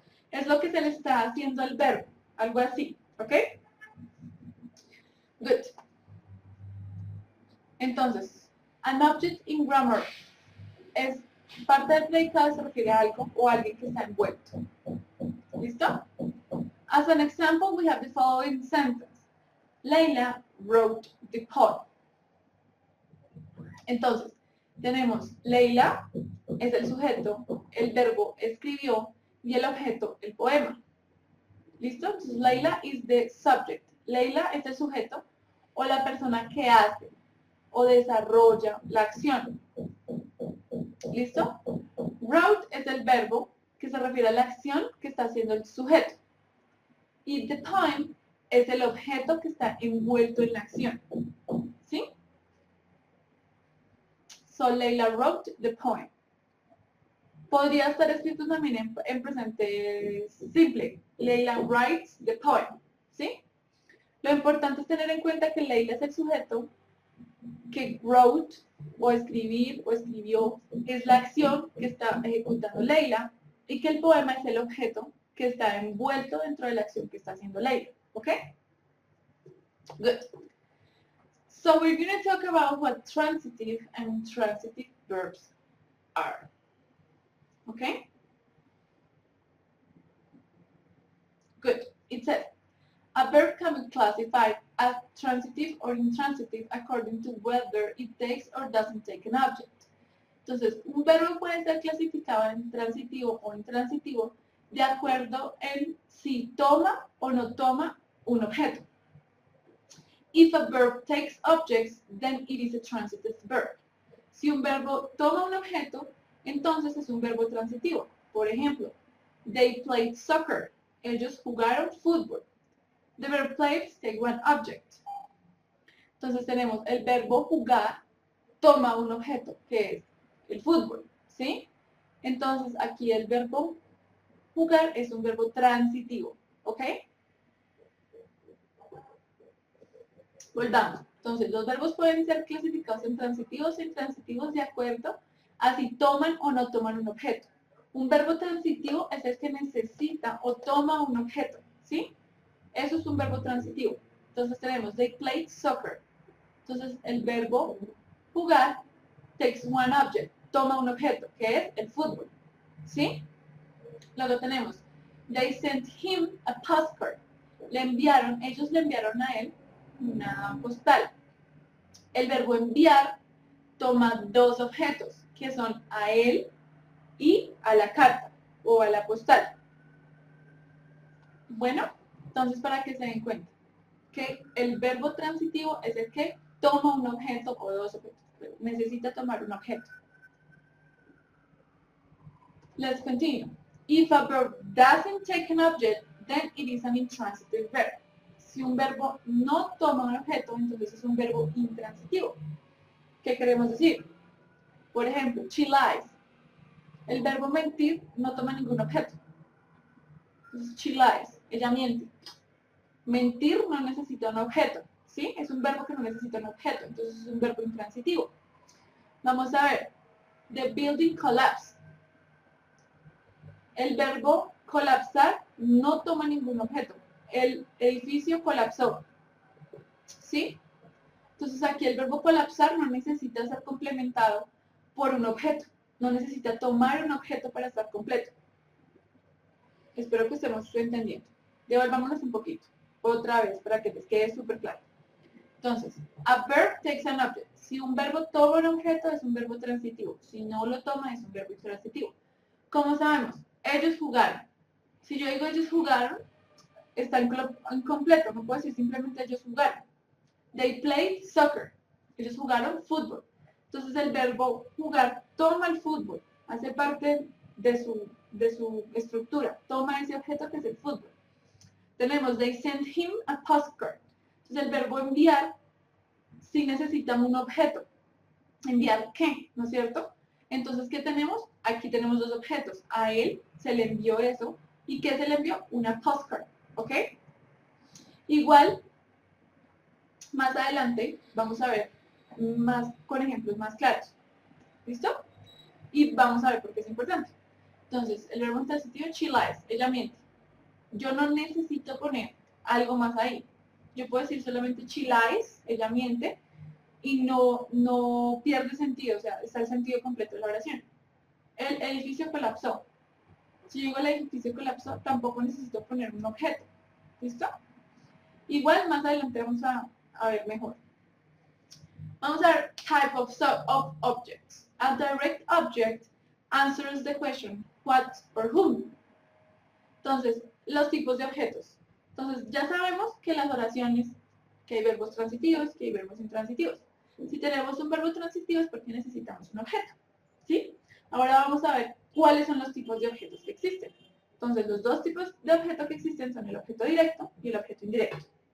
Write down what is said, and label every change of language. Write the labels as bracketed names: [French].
[Spanish] Es lo que se le está haciendo al verbo, algo así, ¿ok? [English] Good. [Spanish] Entonces, [English] an object in grammar [Spanish] es parte del predicado, se refiere a algo o a alguien que está envuelto. ¿Listo? [English] As an example, we have the following sentence. Leila wrote the poem. [Spanish] Entonces, tenemos Leila, es el sujeto, el verbo escribió y el objeto, el poema. ¿Listo? [English] Entonces, Leila is the subject. [Spanish] Leila es el sujeto o la persona que hace o desarrolla la acción. ¿Listo? Wrote es el verbo que se refiere a la acción que está haciendo el sujeto. Y [English] the poem [Spanish] es el objeto que está envuelto en la acción. ¿Sí? [English] So, Leila wrote the poem. [Spanish] Podría estar escrito también en presente simple. [English] Leila writes the poem. [Spanish] ¿Sí? Lo importante es tener en cuenta que Leila es el sujeto, que wrote o escribir o escribió es la acción que está ejecutando Leila y que el poema es el objeto que está envuelto dentro de la acción que está haciendo Leila. [English] ¿Ok? Good. So we're going to talk about what transitive and intransitive verbs are. Okay? Good. It says, a verb can be classified as transitive or intransitive according to whether it takes or doesn't take an object. [Spanish] Entonces, un verbo puede ser clasificado en transitivo o intransitivo de acuerdo en si toma o no toma un objeto. [English] If a verb takes objects, then it is a transitive verb. [Spanish] Si un verbo toma un objeto, entonces es un verbo transitivo. Por ejemplo, [English] they played soccer. [Spanish] Ellos jugaron fútbol. [English] The verb plays take one object. [Spanish] Entonces tenemos el verbo jugar toma un objeto, que es el fútbol, ¿sí? Entonces aquí el verbo jugar es un verbo transitivo, ¿ok? Volvamos. Entonces, los verbos pueden ser clasificados en transitivos e intransitivos de acuerdo a si toman o no toman un objeto. Un verbo transitivo es el que necesita o toma un objeto, ¿sí? Eso es un verbo transitivo. Entonces tenemos, [English] they played soccer. [Spanish] Entonces, el verbo jugar [English] takes one object, [Spanish] toma un objeto, que es el fútbol, ¿sí? [English] Luego tenemos, they sent him a postcard. [Spanish] Ellos le enviaron a él una postal. El verbo enviar toma dos objetos, que son a él y a la carta. o a la postal. Bueno, entonces para que se den cuenta que el verbo transitivo es el que toma un objeto o dos objetos. Necesita tomar un objeto. [English] Let's continue. If a verb doesn't take an object, then it is an intransitive verb. [Spanish] Si un verbo no toma un objeto, entonces es un verbo intransitivo. ¿Qué queremos decir? Por ejemplo, [English] she lies. [Spanish] El verbo mentir no toma ningún objeto. Entonces, [English] she lies. [Spanish] Ella miente. Mentir no necesita un objeto, ¿sí? Es un verbo que no necesita un objeto, entonces es un verbo intransitivo. Vamos a ver. [English] The building collapsed. [Spanish] El verbo colapsar no toma ningún objeto. El edificio colapsó, ¿sí? Entonces aquí el verbo colapsar no necesita ser complementado por un objeto. No necesita tomar un objeto para estar completo. Espero que estemos entendiendo. Devolvámonos un poquito. Otra vez, para que les quede súper claro. [English] Entonces, a verb takes an object. [Spanish] Si un verbo toma un objeto, es un verbo transitivo. Si no lo toma, es un verbo intransitivo. ¿Cómo sabemos? Ellos jugaron. Si yo digo ellos jugaron, está incompleto. No puedo decir simplemente ellos jugaron. [English] They played soccer. [Spanish] Ellos jugaron fútbol. Entonces, el verbo jugar toma el fútbol. Hace parte de su estructura. Toma ese objeto que es el fútbol. [English] Tenemos, they sent him a postcard. [Spanish] Entonces, el verbo enviar sí necesitamos un objeto. ¿Enviar qué? ¿No es cierto? Entonces, ¿qué tenemos? Aquí tenemos dos objetos. A él se le envió eso. ¿Y qué se le envió? Una postcard. ¿Ok? Igual, más adelante, vamos a ver más con ejemplos más claros. ¿Listo? Y vamos a ver por qué es importante. Entonces, el verbo transitivo, [English] she lies. [Spanish] Ella miente. Yo no necesito poner algo más ahí. Yo puedo decir solamente [English] she lies, [Spanish] ella miente, y no pierde sentido, o sea, está el sentido completo de la oración. El edificio colapsó. Si yo digo el edificio colapsó, tampoco necesito poner un objeto. ¿Listo? Igual más adelante vamos a ver mejor. Vamos a ver [English] type of objects. A direct object answers the question, what or whom. [Spanish] Entonces, los tipos de objetos. Entonces, ya sabemos que las oraciones, que hay verbos transitivos, que hay verbos intransitivos. Si tenemos un verbo transitivo es porque necesitamos un objeto, ¿sí? Ahora vamos a ver cuáles son los tipos de objetos que existen. Entonces, los dos tipos de objeto que existen son el objeto directo y el objeto indirecto.